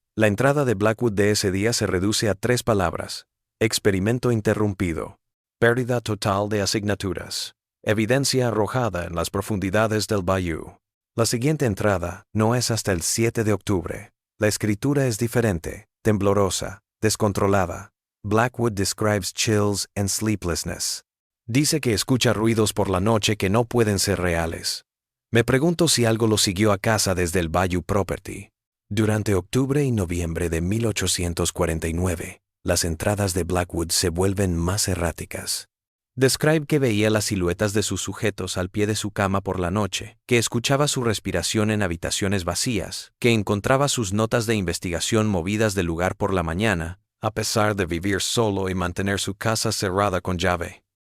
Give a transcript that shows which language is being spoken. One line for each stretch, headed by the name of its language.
Spanish: La entrada de Blackwood de ese día se reduce a 3 palabras: experimento interrumpido, pérdida total de asignaturas, evidencia arrojada en las profundidades del Bayou. La siguiente entrada no es hasta el 7 de octubre. La escritura es diferente, temblorosa, descontrolada.
English: Blackwood describes chills and sleeplessness.
Spanish: Dice que escucha ruidos por la noche que no pueden ser reales. Me pregunto si algo lo siguió a casa desde el Bayou Property. Durante octubre y noviembre de 1849, las entradas de Blackwood se vuelven más erráticas. Describe que veía las siluetas de sus sujetos al pie de su cama por la noche, que escuchaba su respiración en habitaciones vacías, que encontraba sus notas de investigación movidas del lugar por la mañana, a pesar de vivir solo y mantener su casa cerrada con llave.